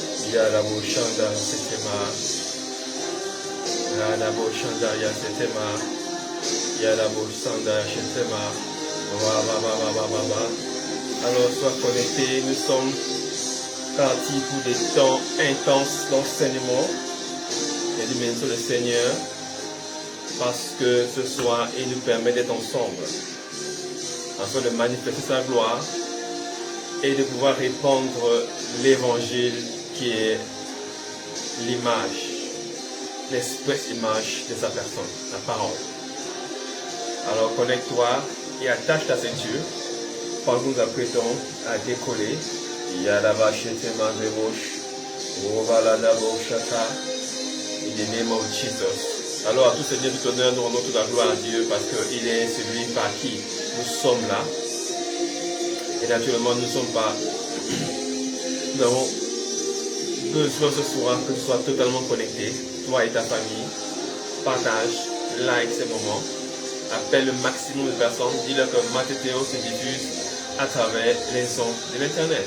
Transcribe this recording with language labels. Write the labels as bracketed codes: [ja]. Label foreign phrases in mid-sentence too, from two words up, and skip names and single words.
[fr] Yalabo Shanda Setema. Yalabo Shanda Yasetema. Yalabo Shanda Setema. Alors, sois connecté. Nous sommes partis pour des temps intenses d'enseignement et de bénédiction du Seigneur, parce que ce soir, il nous permet d'être ensemble, afin de manifester sa gloire et de pouvoir répandre l'évangile qui est l'image, l'express image de sa personne, la parole. Alors connecte-toi et attache ta ceinture pendant que nous apprêtons à décoller. [en] In the name of Jesus. [fr] Alors à tout Seigneur, tout honneur, nous rendons toute la gloire à Dieu, parce qu'il est celui par qui nous sommes là. Et naturellement, nous avons besoin ce soir que tu sois totalement connecté, toi et ta famille. Partage, like ces moments, appelle le maximum de personnes, dis-leur que Mathéo se diffuse à travers les ondes de l'internet.